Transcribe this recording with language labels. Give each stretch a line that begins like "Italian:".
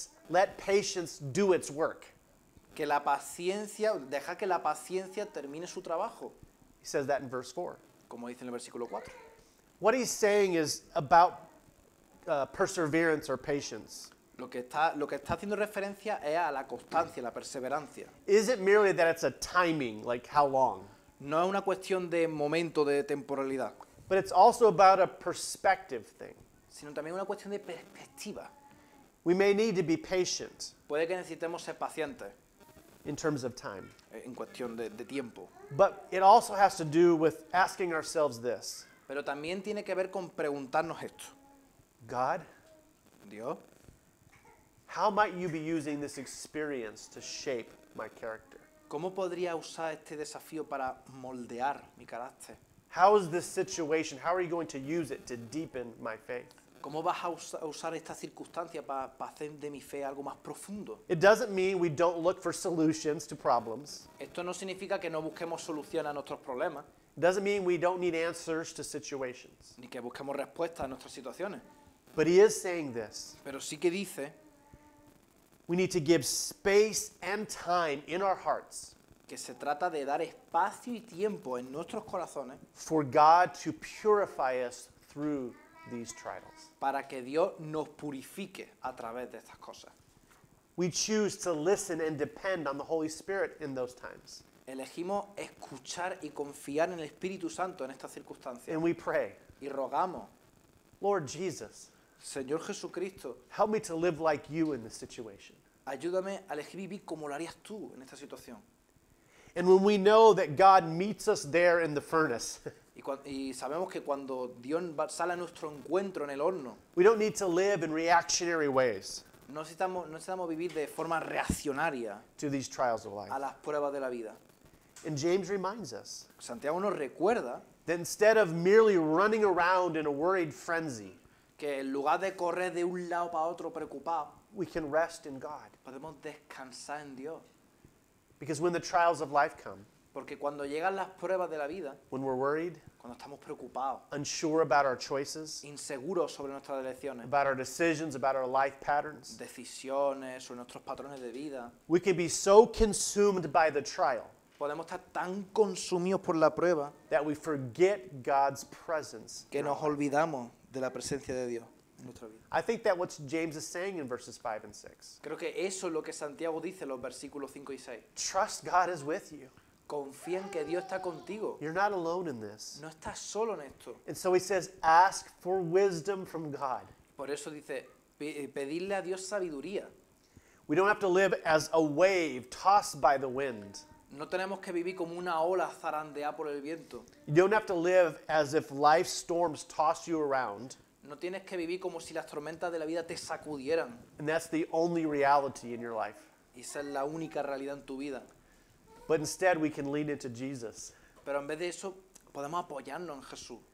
English: let patience do its work.
Spanish: que la paciencia, deja que la paciencia termine su trabajo,
English: He says that in verse 4.
Spanish: como dice en el versículo 4.
English: What he's saying is about perseverance or patience.
Spanish: Lo que está haciendo referencia es a la constancia, la perseverancia.
English: Isn't merely that it's a timing, like how long,
Spanish: No es una cuestión de momento, de temporalidad,
English: but it's also about a perspective thing.
Spanish: sino también una cuestión de perspectiva.
English: We may need to be patient
Spanish: Puede que necesitemos ser pacientes
English: in terms of time,
Spanish: en cuestión de tiempo,
English: but it also has to do with asking ourselves this:
Spanish: pero también tiene que ver con preguntarnos esto.
English: God,
Spanish: Dios,
English: how might you be using this experience to shape my character?
Spanish: ¿cómo podría usar este desafío para moldear mi carácter?
English: How is this situation, how are you going to use it to deepen my faith?
Spanish: ¿Cómo vas a usar esta circunstancia para hacer de mi fe algo más profundo?
English: It doesn't mean we don't look for solutions to problems.
Spanish: Esto no significa que no busquemos soluciones a nuestros problemas,
English: It doesn't mean we don't need answers to situations.
Spanish: ni que busquemos respuestas a nuestras situaciones.
English: But he is saying this:
Spanish: Pero sí que dice
English: we need to give space and time in our hearts
Spanish: que se trata de dar espacio y tiempo en nuestros corazones
English: for God to purify us through these trials.
Spanish: para que Dios nos purifique a través de estas cosas.
English: We choose to listen and depend on the Holy Spirit in those times.
Spanish: Elegimos escuchar y confiar en el Espíritu Santo en estas circunstancias.
English: And we pray,
Spanish: Y rogamos,
English: Lord Jesus,
Spanish: Señor Jesucristo,
English: help me to live like you in this situation.
Spanish: ayúdame a elegir vivir como lo harías tú en esta situación.
English: And when we know that God meets us there in the furnace,
Spanish: Y sabemos que cuando Dios sale a nuestro encuentro en el horno,
English: we don't need to live in reactionary ways
Spanish: no necesitamos vivir de forma reaccionaria
English: to these trials of life.
Spanish: a las pruebas de la vida.
English: And James reminds us
Spanish: Santiago nos recuerda
English: that instead of merely running around in a worried frenzy,
Spanish: que en lugar de correr de un lado para otro preocupado,
English: we can rest in God.
Spanish: podemos descansar en Dios.
English: Because when the trials of life come,
Spanish: Porque cuando llegan las pruebas de la vida,
English: when we're worried,
Spanish: cuando estamos preocupados,
English: unsure about our choices,
Spanish: inseguros sobre nuestras elecciones,
English: about our decisions, about our life patterns,
Spanish: decisiones, sobre nuestros patrones de vida,
English: we can be so consumed by the trial
Spanish: podemos estar tan consumidos por la prueba
English: that we forget God's presence.
Spanish: que nos olvidamos de la presencia de Dios en nuestra vida.
English: I think that what James is saying in verses 5 and 6.
Spanish: Creo que eso es lo que Santiago dice en los versículos 5 y 6.
English: Trust God is with you.
Spanish: Confía en que Dios está contigo.
English: You're not alone in this.
Spanish: No estás solo en esto.
English: And so he says, ask for wisdom from God.
Spanish: Por eso dice, pedirle a Dios sabiduría.
English: We don't have to live as a wave tossed by the wind.
Spanish: No tenemos que vivir como una ola zarandeada por el viento.
English: You don't have to live as if life's storms toss you around.
Spanish: No tienes que vivir como si las tormentas de la vida te sacudieran.
English: And that's the only reality in your life.
Spanish: Y esa es la única realidad en tu vida.
English: But instead, we can lean into Jesus
Spanish: Pero en vez de eso, podemos apoyarnos en Jesús